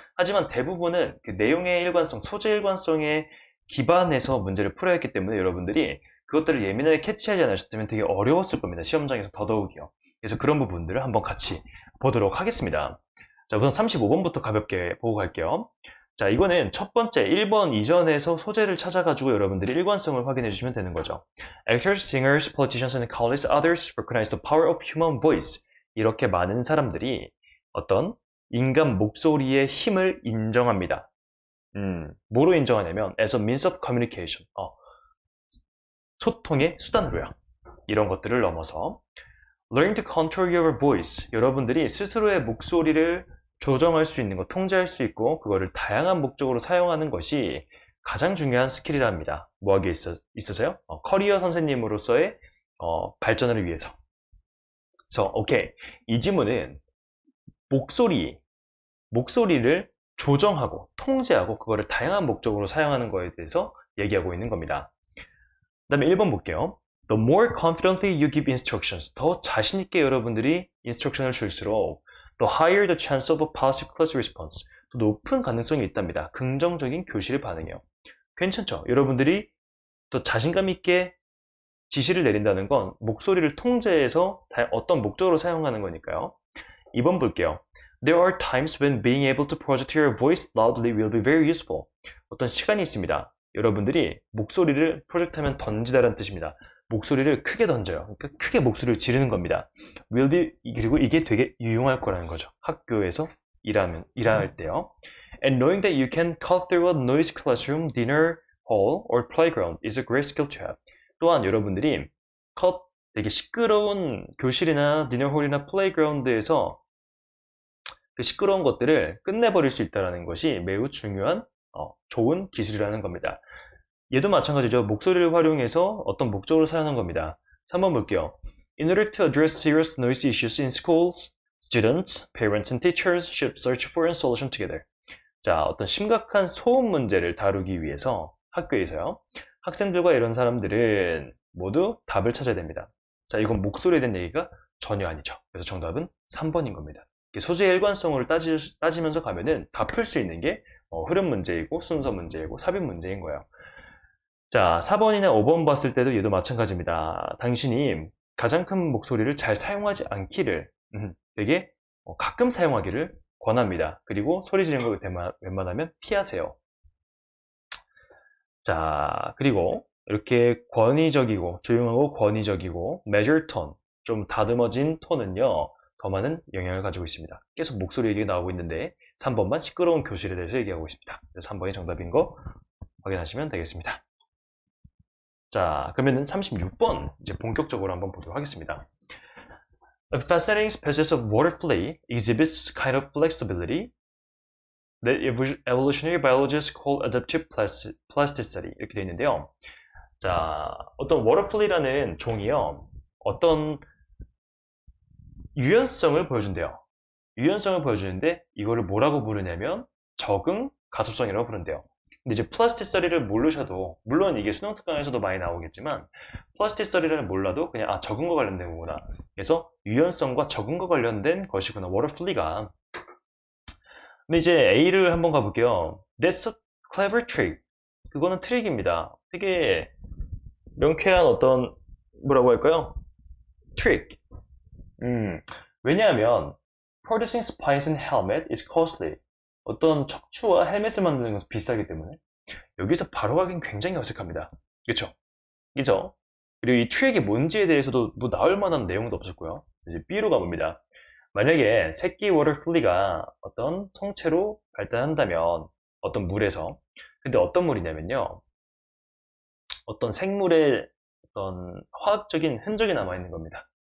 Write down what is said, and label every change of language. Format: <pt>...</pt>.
<ko>하지만 대부분은 그 내용의 일관성, 소재 일관성에 기반해서 문제를 풀어야 했기 때문에 여러분들이 그것들을 예민하게 캐치하지 않으셨다면 되게 어려웠을 겁니다. 시험장에서 더더욱이요. 그래서 그런 부분들을 한번 같이 보도록 하겠습니다. 자, 우선 35번부터 가볍게 보고 갈게요. 자, 이거는 첫 번째 1번 이전에서 소재를 찾아가지고 여러분들이 일관성을 확인해 주시면 되는 거죠.</ko> <en>Actors, singers, politicians, and countless others recognize the power of human voice.</en> <ko>이렇게 많은 사람들이 어떤 인간 목소리의 힘을 인정합니다. 뭐로 인정하냐면</ko> <en>as a means of communication,</en> <ko>소통의 수단으로요. 이런 것들을 넘어서</ko> <en>learn to control your voice,</en> <ko>여러분들이 스스로의 목소리를 조정할 수 있는 것, 통제할 수 있고 그거를 다양한 목적으로 사용하는 것이 가장 중요한 스킬이라 합니다. 뭐하기에 있어서요? 커리어 선생님으로서의 발전을 위해서. 그래서 오케이, 이 지문은 목소리를 조정하고 통제하고 그거를 다양한 목적으로 사용하는 거에 대해서 얘기하고 있는 겁니다. 그 다음에 1번 볼게요.</ko> <en>The more confidently you give instructions,</en> <ko>더 자신있게 여러분들이 인스트럭션을 줄수록</ko> <en>the higher the chance of a positive class response,</en> <ko>더 높은 가능성이 있답니다. 긍정적인 교실의 반응이요. 괜찮죠? 여러분들이 더 자신감 있게 지시를 내린다는 건 목소리를 통제해서 어떤 목적으로 사용하는 거니까요. 2번 볼게요.</ko> <en>There are times when being able to project your voice loudly will be very useful.</en> <ko>어떤 시간이 있습니다. 여러분들이 목소리를 프로젝트하면 던지다라는 뜻입니다. 목소리를 크게 던져요. 그러니까 크게 목소리를 지르는 겁니다.</ko> <en>will be,</en> <ko>그리고 이게 되게 유용할 거라는 거죠. 학교에서 일할 때요.</ko> <en>And knowing that you can cut through a noisy classroom, dinner hall, or playground is a great skill to have.</en> <ko>또한 여러분들이 되게 시끄러운 교실이나 디너홀이나 플레이그라운드에서 그 시끄러운 것들을 끝내버릴 수 있다는 것이 매우 중요한 좋은 기술이라는 겁니다. 얘도 마찬가지죠. 목소리를 활용해서 어떤 목적으로 사용하는 겁니다. 3번 볼게요.</ko> <en>In order to address serious noise issues in schools, students, parents, and teachers should search for a solution together.</en> <ko>자, 어떤 심각한 소음 문제를 다루기 위해서 학교에서요. 학생들과 이런 사람들은 모두 답을 찾아야 됩니다. 자, 이건 목소리에 대한 얘기가 전혀 아니죠. 그래서 정답은 3번인 겁니다. 소재의 일관성을 따지면서 가면은 다 풀 수 있는 게 흐름 문제이고 순서 문제이고 삽입 문제인 거예요. 자, 4번이나 5번 봤을 때도 얘도 마찬가지입니다. 당신이 가장 큰 목소리를 잘 사용하지 않기를 되게 가끔 사용하기를 권합니다. 그리고 소리 지르는 거 웬만하면 피하세요. 자, 그리고 이렇게 권위적이고 조용하고 권위적이고</ko> <en>measured tone,</en> <ko>좀 다듬어진 톤은요 더 많은 영향을 가지고 있습니다. 계속 목소리 얘기가 나오고 있는데 3번만 시끄러운 교실에 대해서 얘기하고 있습니다. 그래서 3번이 정답인 거 확인하시면 되겠습니다. 자, 그러면은 36번 이제 본격적으로 한번 보도록 하겠습니다.</ko> <en>A fascinating species of water flea exhibits kind of flexibility that evolutionary biologists call adaptive plasticity,</en> <ko>이렇게 되어 있는데요. 자, 어떤 워터플리라는 종이요, 어떤 유연성을 보여준대요. 유연성을 보여주는데 이거를 뭐라고 부르냐면 적응 가속성이라고 부른대요. 근데 이제 플라스티서리를 모르셔도, 물론 이게 수능 특강에서도 많이 나오겠지만 플라스티서리를 몰라도 그냥 적응과 관련된 거구나. 그래서 유연성과 적응과 관련된 것이구나, 워터플리가. 근데 이제 A를 한번 가볼게요.</ko> <en>That's a clever trick.</en> <ko>그거는 트릭입니다. 되게 명쾌한 어떤 뭐라고 할까요? 트릭. 왜냐하면</ko> <en>producing spines in helmet is costly.</en> <ko>어떤 척추와 헬멧을 만드는 것은 비싸기 때문에 여기서 바로 가긴 굉장히 어색합니다. 그쵸? 그죠? 그리고 이 트릭이 뭔지에 대해서도 뭐 나올 만한 내용도 없었고요. 이제 B로 가봅니다. 만약에 새끼 워터플리가 어떤 성체로 발달한다면 어떤 물에서, 근데 어떤 물이냐면요, 어떤 생물의 어떤 화학적인 흔적이 남아있는 겁니다.</ko>